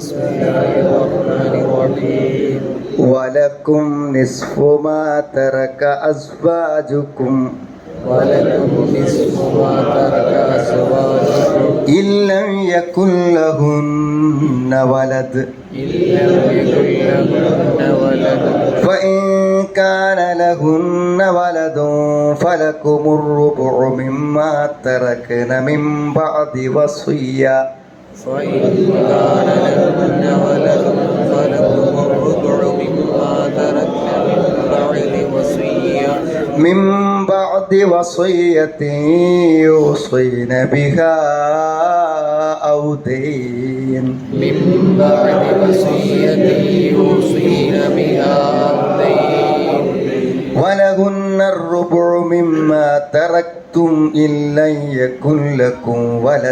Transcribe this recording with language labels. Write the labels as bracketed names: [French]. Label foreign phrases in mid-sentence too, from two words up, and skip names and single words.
[Arabic] ولكم نصف ما ترك أزواجكم إن لم يكن لهن ولد فإن كان لهن ولد فلكم الربع مما تركن من بعد وصية من بعد وصية يوصين بها أو دين ولهن الربع مما تركتم إن لم يكن لكم ولد